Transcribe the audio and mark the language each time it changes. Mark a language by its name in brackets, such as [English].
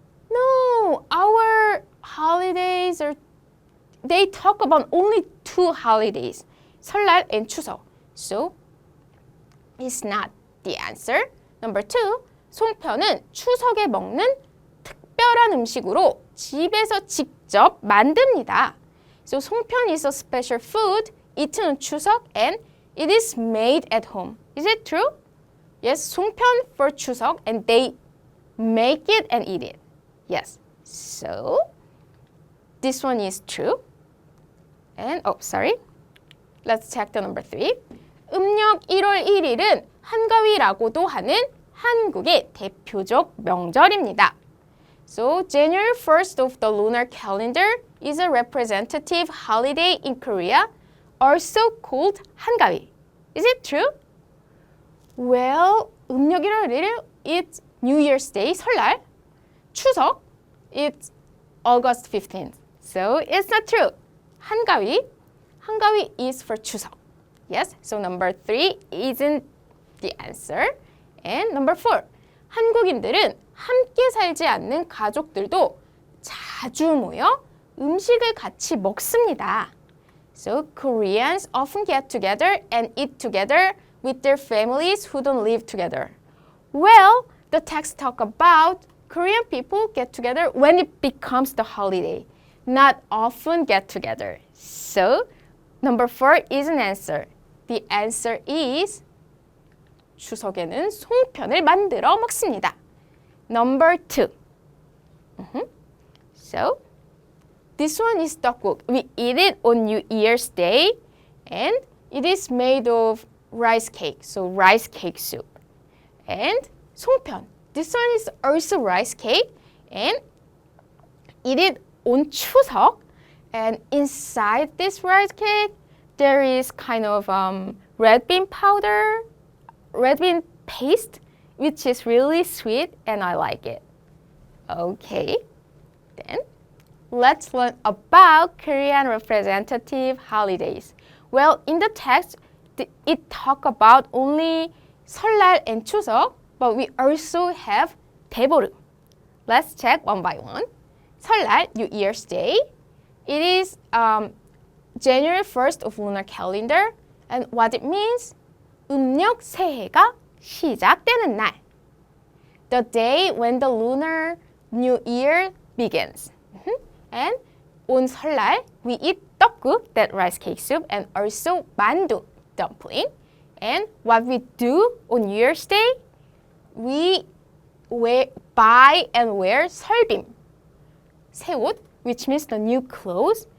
[English] No, our holidays they talk about only two holidays, 설날 and 추석. So, it's not the answer. Number two, [Korean] 송편은 추석에 먹는 특별한 음식으로 집에서 직접 만듭니다. [English] So 송편 is a special food eaten on 추석 and it is made at home. Is it true? Yes, 송편 for 추석 and they make it and eat it. Yes. So this one is true. And sorry. Let's check the number 3. [Korean] 음력 1월 1일은 한가위라고도 하는 한국의 대표적 명절입니다. [English] So, January 1st of the lunar calendar is a representative holiday in Korea, also called 한가위. Is it true? Well, [Korean] 음력 1월 1일, [English] it's New Year's Day, 설날. 추석, it's August 15th. So, it's not true. 한가위 is for 추석. Yes, so number 3 isn't the answer. And number 4, [Korean] 한국인들은 함께 살지 않는 가족들도 자주 모여 음식을 같이 먹습니다. [English] So Koreans often get together and eat together with their families who don't live together. Well, the text talk about Korean people get together when it becomes the holiday, not often get together. So number 4 is an answer. The answer is [Korean] 추석에는 송편을 만들어 먹습니다. [English] Number 2. So, this one is 떡국. We eat it on New Year's Day and it is made of rice cake, so rice cake soup. And 송편. This one is also rice cake and eat it on 추석. And inside this rice cake, there is kind of red bean powder, red bean paste, which is really sweet and I like it. Okay, then let's learn about Korean representative holidays. Well, in the text, it talk about only 설날 and 추석, but we also have 대보름. Let's check one by one. 설날, New Year's Day. It is January 1st of lunar calendar, and what it means? [Korean] 음력 새해가 시작되는 날. [English] The day when the lunar new year begins. And on 설날, we eat 떡국, that rice cake soup, and also 만두, dumpling. And what we do on New Year's Day, we buy and wear 설빔, [Korean] 새 옷, [English] which means the new clothes.